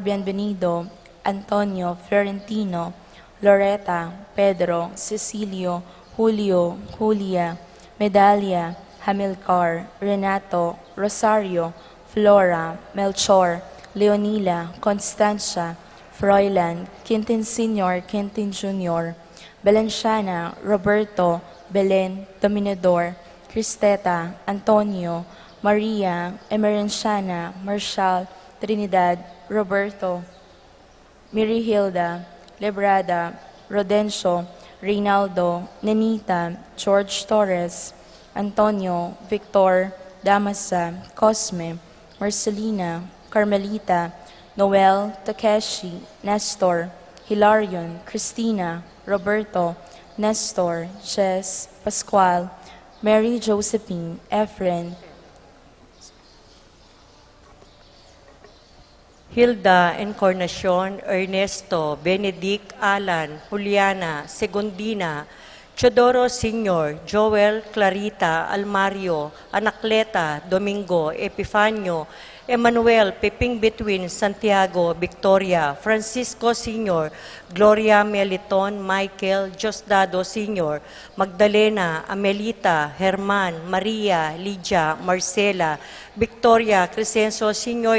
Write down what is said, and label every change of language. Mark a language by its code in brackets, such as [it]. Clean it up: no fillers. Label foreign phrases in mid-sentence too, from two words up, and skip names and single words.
[tl] Bienvenido, Antonio, Florentino, Loretta, Pedro, Cecilio, Julio, Julia, Medalia, Hamilcar, Renato, Rosario, Flora, Melchor, Leonila, Constancia, Froilan, Quintin Sr., Quintin Jr., Balenciana, Roberto, Belen, Dominador, Cristeta, Antonio, Maria, Emerenciana, Marshall, Trinidad, Roberto, Mirihilda, Lebrada, Rodencio, Reynaldo, Nenita, George Torres, Antonio, Victor, Damasa, Cosme, Marcelina, Carmelita, Noel, Takeshi, Nestor, Hilarion, Christina, Roberto, Nestor, Jess, Pascual, Mary Josephine, Efren, Hilda, Encarnacion, Ernesto, Benedict, Alan, Juliana, Segundina, Chodoro Sr., Joel, Clarita, Almario, Anacleta, Domingo, Epifanio, Emmanuel, Piping Between, Santiago, Victoria, Francisco Sr., Gloria Meliton, Michael, Diosdado Sr., Magdalena, Amelita, Herman, Maria, Lydia, Marcela, Victoria, Crescencio Sr.